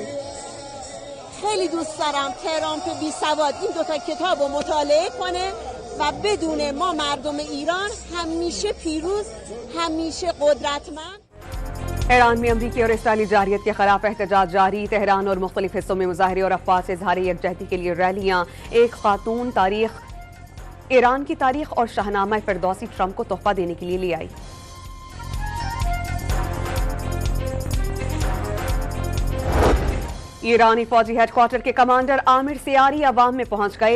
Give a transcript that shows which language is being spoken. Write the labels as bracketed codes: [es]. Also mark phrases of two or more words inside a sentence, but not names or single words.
[fa] خیلی دوست دارم ترامپ بی سواد این 2 کتاب رو مطالعه کنه و بدونه ما مردم ایران همیشه پیروز، همیشه قدرتمند. [ur] ایران میں امریکی اور اسرائیلی جارحیت کے خلاف احتجاج جاری. تہران اور مختلف حصوں میں مظاہرے اور افواہ سے اظہار یکجہتی کے لیے ریلیاں. ایک خاتون ایران کی تاریخ اور شاہنامہ فردوسی ٹرمپ کو تحفہ دینے کے لیے لے آئی. ایرانی فوجی ہیڈکوارٹر کے کمانڈر امیر سیاری عوام میں پہنچ گئے.